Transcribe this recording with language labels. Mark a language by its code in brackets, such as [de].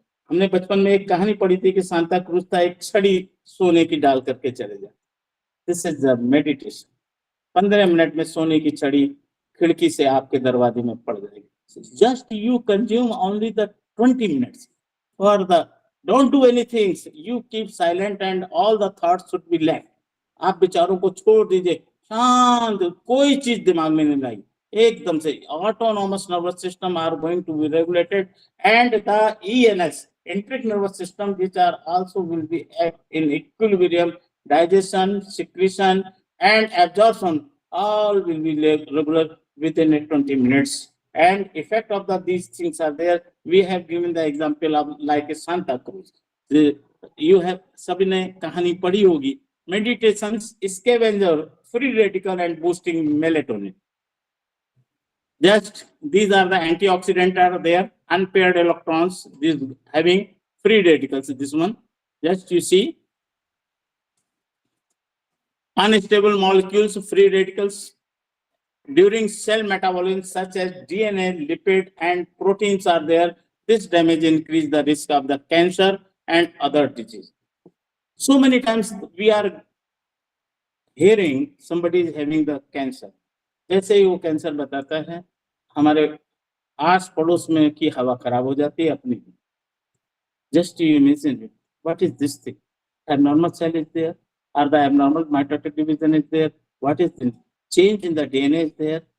[hi] हमने बचपन में एक कहानी पढ़ी थी कि सांता क्रूज था, एक छड़ी सोने की डाल करके चले जाए. [en] This is the meditation. [hi] 15 minute में सोने की छड़ी खिड़की से आपके दरवाजे में पड़ जाएगी. [en] Just you consume only the 20 minutes for the, don't do anything, you keep silent and all the thoughts should be left. [hi] आप विचारों को छोड़ दीजिए, शांत, कोई चीज दिमाग में नहीं लाई, [en] एकदम से autonomous nervous system are going to be regulated, and the ENS, enteric nervous system, which are also will be in equilibrium, digestion, secretion and absorption all will be regular within 20 minutes. And effect of these things are there. We have given the example of like a Santa Cruz. You have [hi] सभी ने कहानी पढ़ी होगी. [en] Meditations, scavenger, free radical and boosting melatonin. Just these are the antioxidant are there, unpaired electrons, this having free radicals. This one, just you see, unstable molecules, free radicals. During cell metabolism, such as DNA, lipid, and proteins are there. This damage increase the risk of the cancer, and other disease. So many times we are hearing somebody is having the cancer. [hi] जैसे ही वो cancer बताता है, हमारे आस पड़ोस में की हवा खराब हो जाती है अपनी। [en] Just you imagine it. What is this thing? Abnormal cell is there, or the abnormal mitotic division is there. What is the change in the DNA is there?